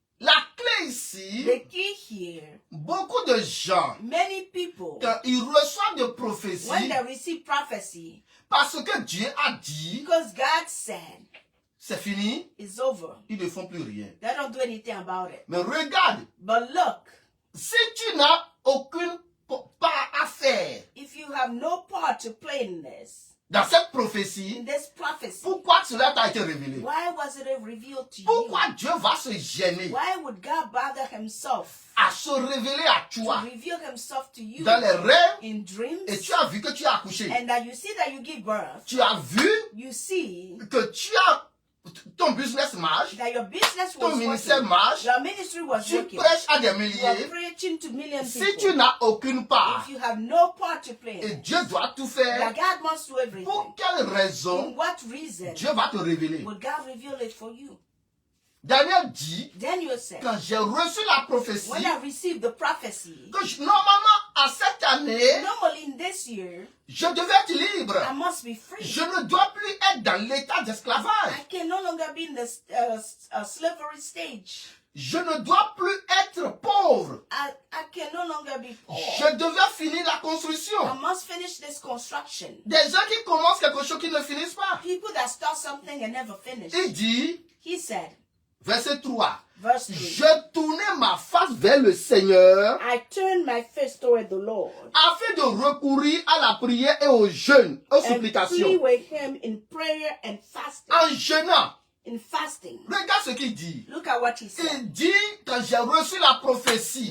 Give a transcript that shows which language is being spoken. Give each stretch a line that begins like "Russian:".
French: La clé ici,
English: The key here,
French: beaucoup de gens,
English: many people,
French: quand ils reçoivent de
English: when
French: prophéties,
English: they receive prophecy,
French: parce que Dieu a dit,
English: because God said
French: c'est fini,
English: it's over,
French: ils ne font plus rien.
English: they don't do anything about it.
French: Mais regarde,
English: But look,
French: si tu n'as aucune part à faire
English: if you have no part to play in this,
French: dans cette prophétie,
English: in this prophecy,
French: pourquoi cela t'a été révélé?
English: why was it revealed to you?
French: Pourquoi Dieu va se gêner
English: Why would God bother himself
French: à se révéler à
English: to
French: toi
English: reveal himself to you
French: dans les rêves
English: in dreams?
French: et tu as vu que tu as accouché?
English: And that you see that you give birth,
French: Tu as vu
English: you see
French: que tu as ton business marche,
English: that your business
French: ton
English: was
French: ministère
English: working,
French: marche,
English: your ministry was
French: tu
English: working,
French: prêches à des
English: you are
French: milliers.
English: preaching to millions
French: Si
English: people.
French: tu n'as aucune part,
English: If you have no part to play
French: et
English: in it,
French: Dieu doit tout
English: that
French: faire,
English: God must do everything.
French: pour quelle raison
English: In what reason
French: Dieu va te révéler?
English: would God reveal it for you?
French: Daniel dit,
English: Daniel said,
French: quand j'ai reçu la prophétie,
English: when I received the prophecy,
French: que normalement, à cette année,
English: normally in this year,
French: je devais être libre.
English: I must be free.
French: Je ne dois plus être dans l'état d'esclavage.
English: I can no longer be in the slavery stage.
French: Je ne dois plus être pauvre.
English: I can no longer be poor.
French: Je devais finir la construction.
English: I must finish this construction.
French: Des gens qui commencent quelque chose qui ne finissent pas.
English: People that start something and never finish.
French: Il dit,
English: He said,
French: verset 3,
English: verse 3,
French: je tournais ma face vers le Seigneur
English: I turned my face toward the Lord
French: afin de recourir à la prière et au jeûne, aux
English: and plead
French: supplications,
English: with him in prayer and fasting.
French: en jeûnant.
English: In fasting.
French: Regarde ce qu'il dit.
English: Look at what he said.
French: Il dit, quand j'ai reçu la prophétie,